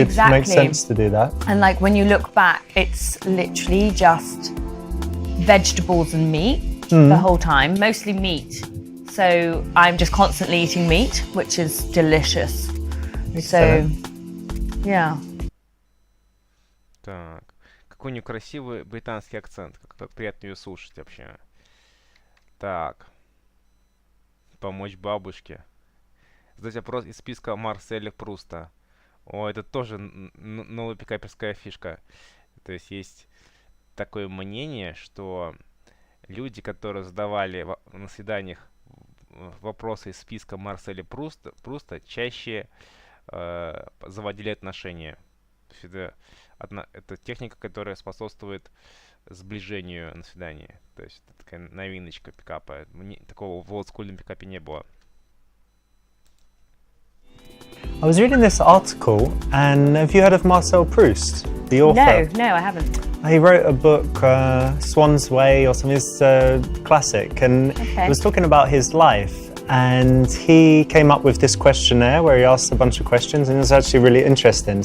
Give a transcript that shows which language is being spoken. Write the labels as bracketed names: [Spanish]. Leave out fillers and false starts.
[English] Exactly. Makes sense to do that. And like when you look back, it's literally just vegetables and meat the whole time, mostly meat. So I'm just constantly eating meat, which is delicious. Excellent. So, yeah. [Russian] Так. Какой у нее красивый британский акцент. Как приятно ее слушать вообще. Так. Помочь бабушке. Задать вопрос из списка Марселя Пруста. О, это тоже новая пикаперская фишка. То есть такое мнение, что люди, которые задавали на свиданиях вопросы из списка Марселя Пруста, чаще заводили отношения. То есть это техника, которая способствует сближению на свидании. То есть это такая новиночка пикапа. Такого в олдскульном пикапе не было. [English] I was reading this article, and have you heard of Marcel Proust, the author? No, I haven't. He wrote a book, Swan's Way or something. It's a classic, and it was talking about his life. And he came up with this questionnaire where he asked a bunch of questions, and it was actually really interesting.